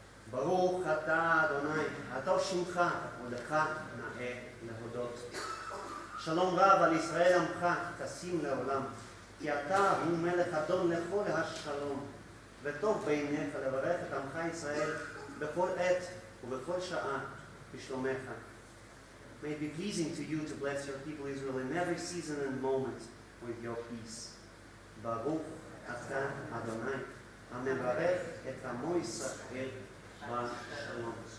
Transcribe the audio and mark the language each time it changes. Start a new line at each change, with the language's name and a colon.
Hebrew: ברוך אתה אדוני, הטוב שמך, ולך נאה להודות. שלום רב על ישראל עמך, תשים לעולם, כי אתה הוא מלך אדון לכל השלום, וטוב בעיניך לברך את עמך ישראל בכל עת ובכל שעה בשלומך.
English: May it be pleasing to you to bless your people Israel in every season and moment with your peace.
Hebrew: ברוך אתה אדוני, המברך את עמו ישראל בשלום.